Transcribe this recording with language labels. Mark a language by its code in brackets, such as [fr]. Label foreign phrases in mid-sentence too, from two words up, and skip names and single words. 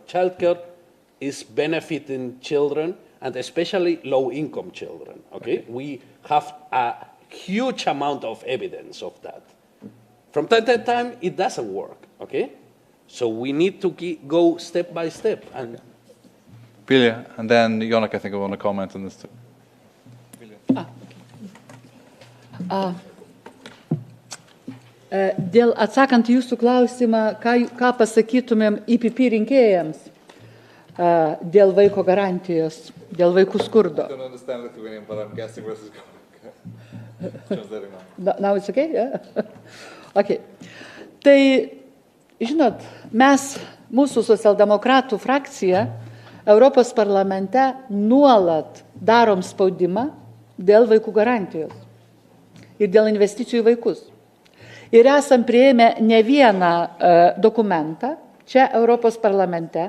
[en] Childcare is benefiting children, and especially low-income children, okay? We have a huge amount of evidence of that. From time to time, it doesn't work, okay? So we need to go step by step. And Vilja, and then Jonak, I think I want to comment on this too. [lt] Dėl atsakant jūsų klausimą, ką pasakytumėm IPP rinkėjams dėl vaiko garantijos, dėl vaikų skurdo. [en] I don't understand Lithuanian, but I'm guessing where this is going. Now it's okay? Yeah? Okay. [lt] Tai, žinot, mes, mūsų socialdemokratų frakcija, Europos parlamente nuolat darom spaudimą dėl vaikų garantijos ir dėl investicijų į vaikus. Ir esam prieėmę ne vieną dokumentą čia Europos parlamente.